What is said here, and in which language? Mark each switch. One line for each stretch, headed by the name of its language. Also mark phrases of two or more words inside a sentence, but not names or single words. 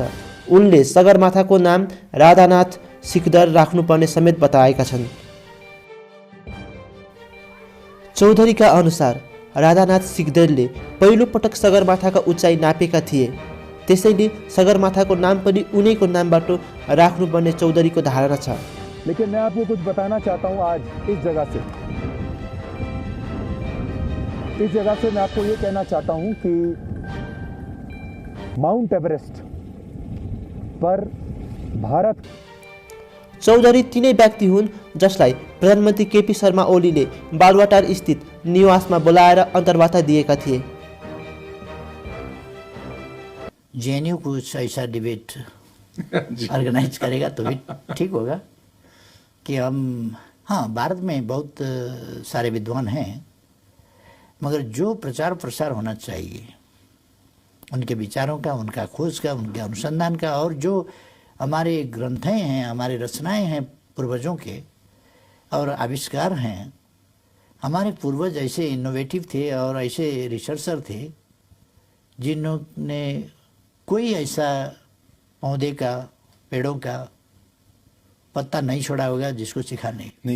Nepali: उनले सगरमाथाको नाम राधानाथ सिकदर राख्नुपर्ने समेत बताएका छन्। चौधरीका अनुसार राधानाथ सिकदरले पहिलो पटक सगरमाथाका उचाइ नापेका थिए, त्यसैले सगरमाथाको नाम पनि उनैको नामबाट राख्नुपर्ने चौधरीको धारणा छ।
Hindi: लेकिन मैं आपको कुछ बताना चाहता हूं। आज इस जगह से मैं आपको ये कहना चाहता हूं कि माउंट एभरेस्ट पर भारत।
Nepali: चौधरी तिनै व्यक्ति हुन् जसलाई प्रधानमन्त्री केपी शर्मा ओलीले बालुवाटार स्थित निवासमा बोलाएर अन्तर्वार्ता दिएका थिए।
Hindi: जेएनयू कुछ ऐसा डिबेट ऑर्गेनाइज करेगा तो भी ठीक होगा कि हम, हाँ, भारत में बहुत सारे विद्वान हैं, मगर जो प्रचार प्रसार होना चाहिए उनके विचारों का, उनका खोज का, उनके अनुसंधान का, और जो हमारे ग्रंथें हैं, हमारे रचनाएं हैं पूर्वजों के और आविष्कार हैं, हमारे पूर्वज ऐसे इनोवेटिव थे और ऐसे रिसर्चर थे जिन्होंने कोई ऐसा पौधे का, पेड़ों का पत्ता नहीं छोड़ा होगा जिसको सिखा नहीं